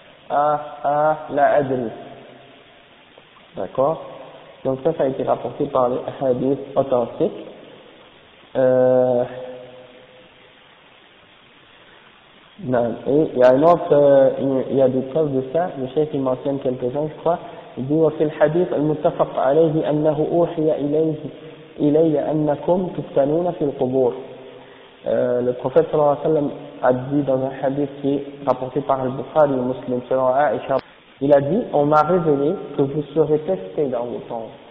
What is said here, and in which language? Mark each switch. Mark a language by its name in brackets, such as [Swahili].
[Arabic] La adri. D'accord? [French] Donc ça a été rapporté par les hadiths authentiques. Et il y a il y a des preuves de ça, le chef il mentionne quelques-uns je crois. Il dit [Arabic] وفي الحديث المتفق عليه أنه أوحي إلي أنكم تفتنون في القبور. [French] Le prophète sallallahu alayhi wa sallam a dit dans un hadith qui est rapporté par le Bukhari et le Muslim selon Aïcha, il a dit on m'a révélé que vous serez testés dans vos tombes.